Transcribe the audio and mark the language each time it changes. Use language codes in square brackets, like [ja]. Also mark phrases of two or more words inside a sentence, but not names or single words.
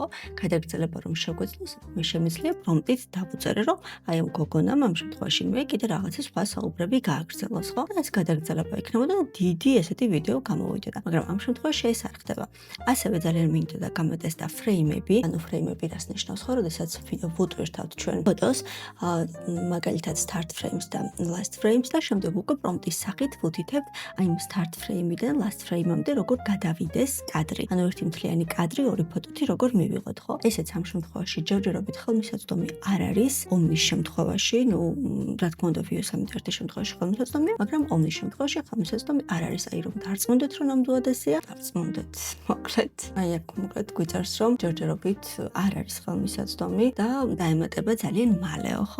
[ka] გადაგრძელება რომ შეგვეძლოს, მე შემიძლია პრომპტით დავუწერე, რომ აი ამ გოგონამ ამ შემთხვევაში მე კიდე რაღაცა სხვა საუბრები გააგრძელოს, ხო? და ეს გადაგრძელება იქნებოდა დიდი ესეთი ვიდეო გამოვიდოდა. მაგრამ ამ შემთხვევაში ეს არ ხდება. ასევე ძალიან მინდოდა გამოტესტა ფრეიმები, ანუ ფრეიმები რას ნიშნავს ხო, როდესაც ვუტვირთავთ ჩვენ ფოტოს, მაგალითად [en] start frames [ka] და [en] last frames [ka] და შემდეგ უკვე პრომპტის სახით ვუთითებთ აი იმ [en] start frame- [ka] დან [en] last frame- [ka] მამდე როგორ გადავიდეს კადრი. ანუ ერთი მთლიანი კადრი ორი ფოტოთი როგორ მივიღოთ, ხო? ესეც ამ შემთხვევაში ჯერჯერობით ხელმისაწვდომი არ არის ომნის შემთხვევაში, რა თქმა უნდა VO3 ერთ შემთხვევაში ხელმისაწვდომია, მაგრამ ომნის შემთხვევაში ხელმისაწვდომი არ არის. აი რომ დარწმუნდეთ რომ ნამდვილად ესეა, დარწმუნდეთ. მოკლედ, აი აქ მოკლედ გვიწერს რომ ჯერჯერობით არ არის ხელმისაწვდომი და დაემატება ძალიან მალეო, ხო?